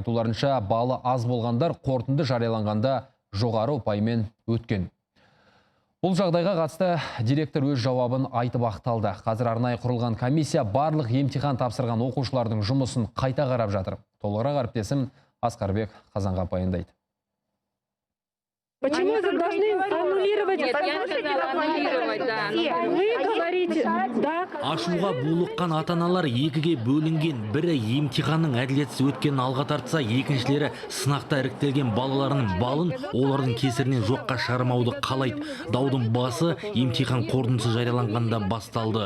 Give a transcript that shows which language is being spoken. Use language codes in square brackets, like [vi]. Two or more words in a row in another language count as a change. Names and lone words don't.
[kk] Айтуларынша, балы аз болғандар қорытынды жарияланғанда жоғары ұпаймен өткен. Бұл жағдайға қатысты директор өз жауабын айтып ақталды. Қазір арнайы құрылған комиссия барлық емтихан тапсырған оқушылардың жұмысын қайта қарап жатыр. Толығырақ әріптесім Асқарбек Қазанғап баяндайды. [ru] Почему вы должны аннулировать? Нет, я сказала аннулировать, да. Вы говорите, да. [kk] Ашуға булыққан ата-аналар екіге бөлінген. Бірі емтиханның әділетсіз өткенін алға тартса, екіншілері сынақта іріктелген балаларының балын олардың кесірінен жоққа шығармауды қалайды. Даудың басы емтихан қорытындысы жарияланғанда басталды.